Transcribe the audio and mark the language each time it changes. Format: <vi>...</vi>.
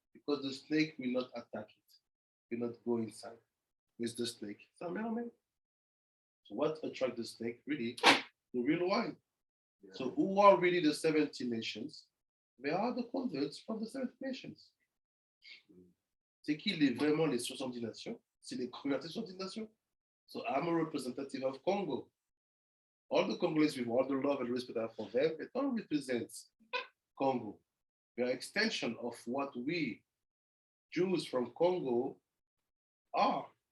<en>Because the snake will not attack it, will not go inside with the snake. So what attracts the snake? Really, the real wine. Yeah. So who are really the 70 nations? They are the converts from the 70 nations.</en> <fr>C'est qui vraiment les 70 nations? C'est les convertis 70 nations.</fr> <en>So I'm a representative of Congo. All the Congolese, with all the love and respect I have for them, they don't represent Congo. They are an extension of what we, Jews from Congo, are.</en>